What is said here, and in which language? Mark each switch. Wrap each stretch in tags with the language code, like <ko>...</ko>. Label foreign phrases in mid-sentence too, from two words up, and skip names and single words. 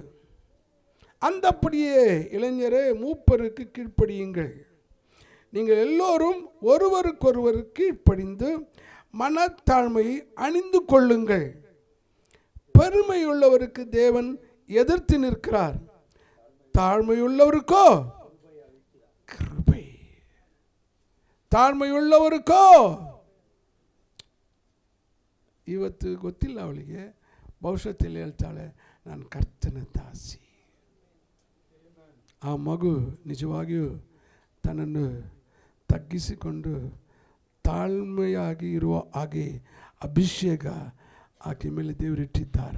<ta>அந்தப்படியே இளைஞரே மூப்பருக்கு கீழ்ப்படியுங்கள். நீங்கள் எல்லோரும் ஒருவருக்கொருவர் கீழ்ப்படிந்து மனத்தாழ்மையை அணிந்து கொள்ளுங்கள். பெருமையுள்ளவருக்கு தேவன் எதிர்த்து நிற்கிறார்,</ta> <kn>ತಾಳ್ಮೆಯುಳ್ಳವರಿಕೋ ಕೃಪೆ. ತಾಳ್ಮೆಯುಳ್ಳವರಿಕೋ. ಇವತ್ತು ಗೊತ್ತಿಲ್ಲ ಅವಳಿಗೆ, ಭವಿಷ್ಯದಲ್ಲಿ ಹೇಳ್ತಾಳೆ ನಾನು ಕರ್ತನ ದಾಸಿ. ಆ ಮಗು ನಿಜವಾಗಿಯೂ ತನ್ನನ್ನು ತಗ್ಗಿಸಿಕೊಂಡು ತಾಳ್ಮೆಯಾಗಿ ಇರುವ ಹಾಗೆ ಅಭಿಷೇಕ ಆಕೆ ಮೇಲೆ ದೇವರಿಟ್ಟಿದ್ದಾರೆ.</kn>